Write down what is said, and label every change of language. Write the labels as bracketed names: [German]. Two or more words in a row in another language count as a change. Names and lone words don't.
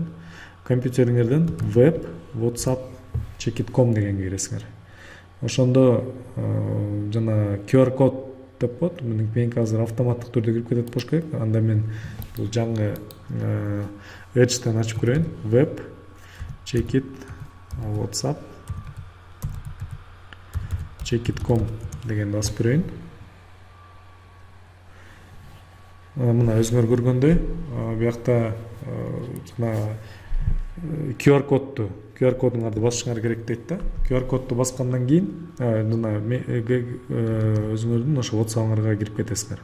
[Kyrgyz] Компьютериңерден web whatsapp check.com дегенге киресиңер. Ошондо жана QR код деп коет. Меники азыр автоматтык түрдө кирип кетет болуш керек. Анда мен бул жаңы Edge'тен ачып көрөйүн. Web check whatsapp check.com дегенди басып көрөйүн. Мына өзүңөр көргөндөй, биякта жана QR кодуңарды басышыңар керек дейт да. QR кодду баскандан кийин мына өзүңөрдүн ошо WhatsApp'ыңарга кирип кетесиңер.